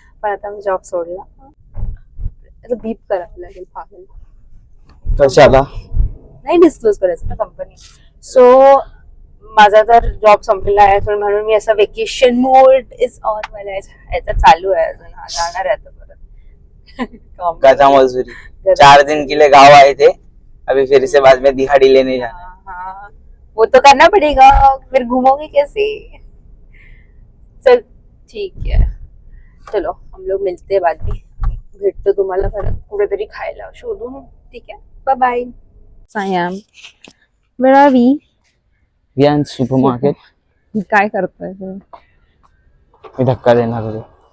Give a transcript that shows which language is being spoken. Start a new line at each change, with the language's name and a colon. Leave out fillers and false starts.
Marathi: पण आता मी जॉब सोडला. बीप करायला लागेल पागल. कशाला नाही डिस्क्लोज करायचं ना कंपनी. सो माझा तर जॉब संपलेला आहे, म्हणून मी असं
English: vacation mode is on
Marathi: मला याचा चालू आहे अजून. हा, जाणार आहे आता परत.
Hindi: गधा मजदूरी 4 दिन के लिए गाँव आए थे, अभी फिर से बाद में दिहाड़ी लेने जाना. हाँ, वो तो करना पड़ेगा, फिर घूमोगे कैसे? चल ठीक है, चलो हम लोग मिलते हैं बाद में.
Marathi: भेटतो तुम्हाला परत कुठेतरी खायला शोधून. ठीक आहे, bye bye.
English: Sayam, where are we? We are in supermarket.
Marathi: काय करतोय तू? मी धक्का देणार होतो.